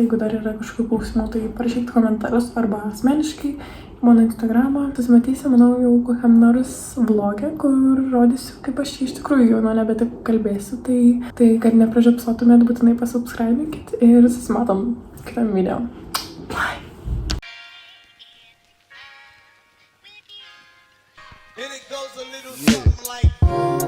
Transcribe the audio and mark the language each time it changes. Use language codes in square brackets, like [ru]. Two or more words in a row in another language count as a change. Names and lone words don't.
[lt] Jeigu dar yra kažkokių klausimų, tai parašykite komentarus arba asmeniškai į mano Instagramą. Susimatysim, manau, jau kokiam nors vlogė, kur rodysiu, kaip aš iš tikrųjų jau nebe taip kalbėsiu. Tai kad nepražiopsotumėt, būtinai pasubscribikit ir susimatom kitam video. [en] Bye! And it goes a little something like